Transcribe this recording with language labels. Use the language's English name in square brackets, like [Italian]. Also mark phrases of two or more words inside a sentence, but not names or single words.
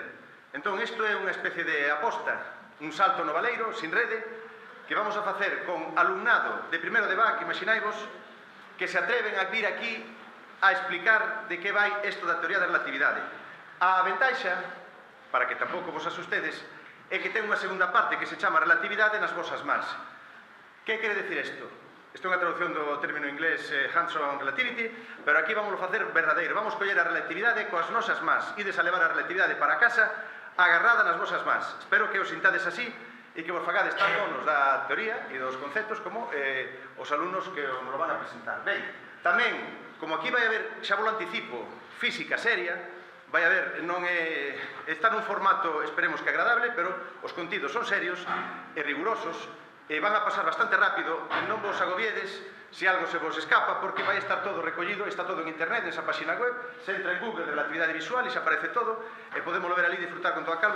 [Galician] Entón, isto é unha especie de aposta, un salto no baleiro, sin rede, que vamos a facer con alumnado de primeiro de BAC, imaginaivos, que se atreven a vir aquí a explicar de que vai isto da teoría da relatividade. A ventaixa, para que tampouco vos asustedes, é que ten unha segunda parte que se chama relatividade nas vosas mans. Que quere decir isto? Isto é unha traducción do término inglés [English] hands-on relativity, [Galician] pero aquí vamos a facer verdadeiro. Vamos coller a relatividade coas nosas mans. Ides a levar a relatividade para casa agarrada nas vosas mans. Espero que os sintades así e que vos fagades tanto nos da teoría e dos conceptos como os alumnos que nos lo van a presentar. Ben, tamén, como aquí vai haber, xa vos lo anticipo, física seria, vai haber, non é, está nun formato, esperemos que agradable, pero os contidos son serios e rigurosos, e van a pasar bastante rápido, non vos agobiedes se algo se vos escapa, porque vai estar todo recollido, está todo en internet, nesa página web, se entra en Google relatividade visual e se aparece todo, e podemos ver ali e disfrutar con toda calma.